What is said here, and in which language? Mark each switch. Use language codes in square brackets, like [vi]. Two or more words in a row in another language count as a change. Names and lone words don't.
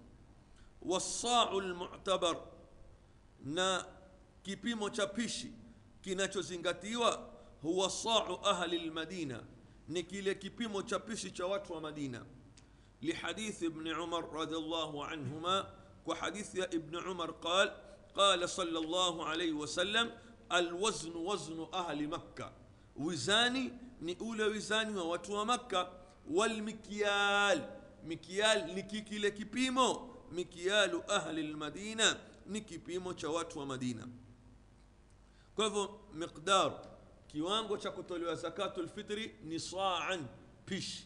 [ar] والصاع المعتبر, [sw] na kipimo cha pishi kinachozingatiwa, huwa [ar] صاع أهل المدينة, [sw] ni kile kipimo cha pishi cha watu wa Madina. [ar] لحديث ابن عمر رضي الله عنهما, [sw] kwa hadithi ya Ibn Umar [ar] قال صلى الله عليه وسلم الوزن وزن أهل مكة, [sw] wizani ni ule wizani wa watu wa Makkah. [ar] والمكيال, [sw] mikyal ni kile kipimo, [ar] مكيال أهل المدينة [sw] ni kipimo cha watu wa Madina. Kwa hivyo miqdar, kiwango cha kutolewa [ar] زكاة الفطر [sw] ni sa'an, pishi.